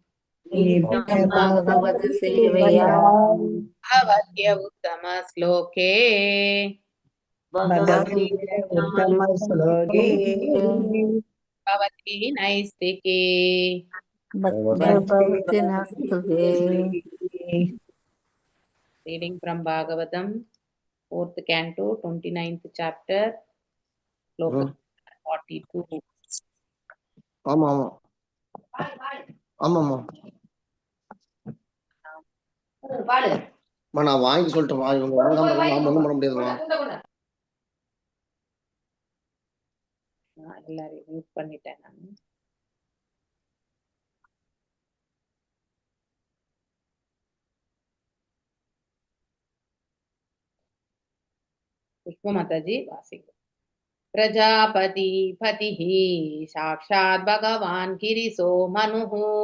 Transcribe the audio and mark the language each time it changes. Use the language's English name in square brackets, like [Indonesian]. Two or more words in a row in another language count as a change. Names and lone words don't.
[Sanskrit] नित्यभागवतसेवया भवत्य उत्तमश्लोके भगवती उत्तमश्लोके भवती नैस्तिके भक्तिर्भवतिनस्तुते [English] Reading from Bhagavatam, 4th canto, 29th chapter, sloka 42. [Tamil] ஆமா ஆமா ஆமாம்மா நான் வாங்கி சொல்லிட்டேன் இவங்க வாங்காம நான் ஒண்ணும் பண்ண முடியாதுமா எல்லாரையும் மியூட் பண்ணிட்டேன் நான். [Sanskrit] पुष्प माताजी वासिक प्रजापति पतिः साक्षात् भगवान् गिरिशो मनुः